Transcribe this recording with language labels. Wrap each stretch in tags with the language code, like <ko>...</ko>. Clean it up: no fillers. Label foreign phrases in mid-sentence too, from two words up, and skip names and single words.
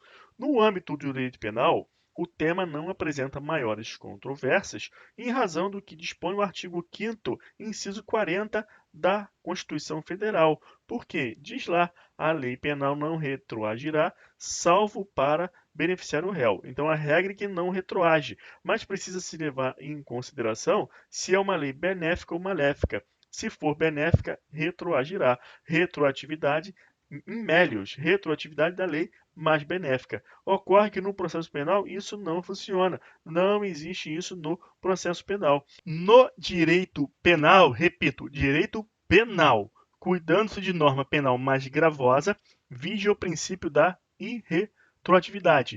<pt>No âmbito do direito penal, o tema não apresenta maiores controvérsias em razão do que dispõe o artigo 5º, inciso 40 da Constituição Federal, porque diz lá, a lei penal não retroagirá, salvo para beneficiar o réu. Então, a regra é que não retroage, mas precisa se levar em consideração se é uma lei benéfica ou maléfica. Se for benéfica, retroagirá. Retroatividade em melius, retroatividade da lei mais benéfica. Ocorre que no processo penal isso não funciona. Não existe isso no processo penal. No direito penal, repito, direito penal, cuidando-se de norma penal mais gravosa, vige o princípio da irretroatividade.</pt>